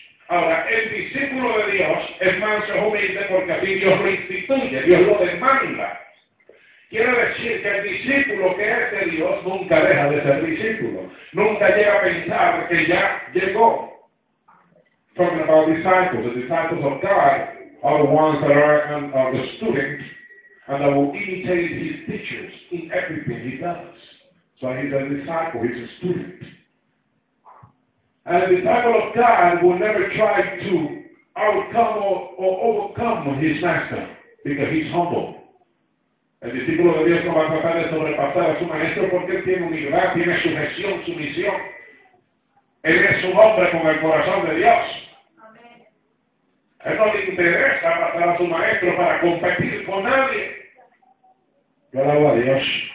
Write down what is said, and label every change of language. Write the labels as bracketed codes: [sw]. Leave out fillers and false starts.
[es] Ahora, el discípulo de Dios es manso, es humilde, porque así Dios lo instituye, Dios lo demanda. Quiere decir que el discípulo que es de Dios nunca deja de ser discípulo. Nunca llega a pensar que ya llegó. [en] Talking about disciples, the disciples of God are the ones that are the students and that will imitate his teachers in everything he does. So he's a disciple, he's a student. And a disciple of God will never try to outcome or overcome his master because he's humble. [es] El discípulo de Dios no va a tratar de sobrepasar a su maestro porque él tiene humildad, tiene sujeción, sumisión. Él es un hombre con el corazón de Dios. Él no le interesa pasar a su maestro para competir con nadie. Yo alabo a Dios.